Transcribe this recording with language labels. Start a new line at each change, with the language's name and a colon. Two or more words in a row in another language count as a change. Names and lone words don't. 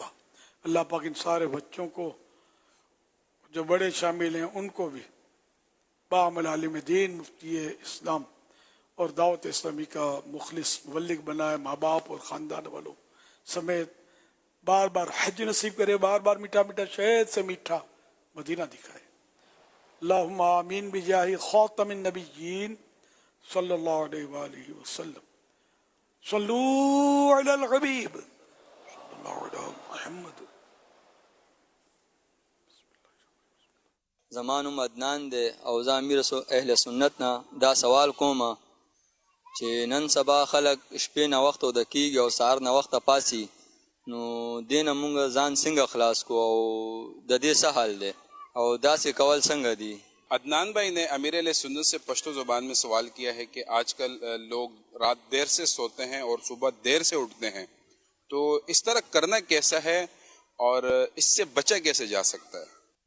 Urdu: اللہ پاک ان سارے بچوں کو، جو بڑے شامل ہیں ان کو بھی بعمل عالم دین، مفتی اسلام اور دعوت اسلامی کا مخلص مبلغ بنائے، ماں باپ اور خاندان والوں سمیت بار بار حج نصیب کرے، بار بار میٹھا میٹھا شہد سے میٹھا مدینہ دکھائے۔
Arabic: اللہم آمین بجاہ خاتم النبیین صلی اللہ علیہ وآلہ وسلم۔ صلو علی الحبیب صلی اللہ علیہ محمد۔
Pashto: زمانم عدنان دے او زامیر اهل سنتنا دا سوال کوما چې نن سبا خلق شپې نه وخت او د کیږي او سهار نه وخت پاسي، نو دینه مونږ ځان څنګه خلاص کو او د دې څه حل دی او داسې کول څنګه دی؟
Urdu: عدنان بھائی نے امیر علیہ سنت سے پشتو زبان میں سوال کیا ہے کہ آج کل لوگ رات دیر سے سوتے ہیں اور صبح دیر سے اٹھتے ہیں، تو اس طرح کرنا کیسا ہے اور اس سے بچا کیسے جا سکتا ہے؟